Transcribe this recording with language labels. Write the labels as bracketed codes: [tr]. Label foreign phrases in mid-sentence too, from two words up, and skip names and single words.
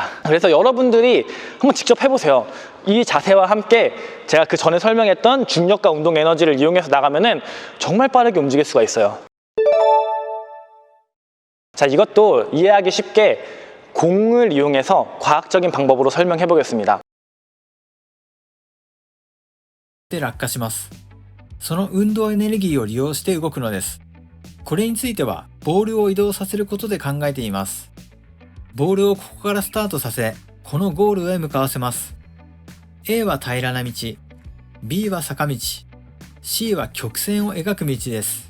[ko] 그래서 여러분들이 한번 직접 해보세요. 이 자세와 함께 제가 그 전에 설명했던 중력과 운동 에너지를 이용해서 나가면은 정말 빠르게 움직일 수가 있어요. 자, 이것도 이해하기 쉽게 공을 이용해서 과학적인 방법으로 설명해 보겠습니다. [ja] で落下します。その運動エネルギーを利用して動くのです。これについてはボールを移動させることで考えています。ボールをここからスタートさせ、このゴールへ向かわせます。A は平らな道、B は坂道、C は曲線を描く道です。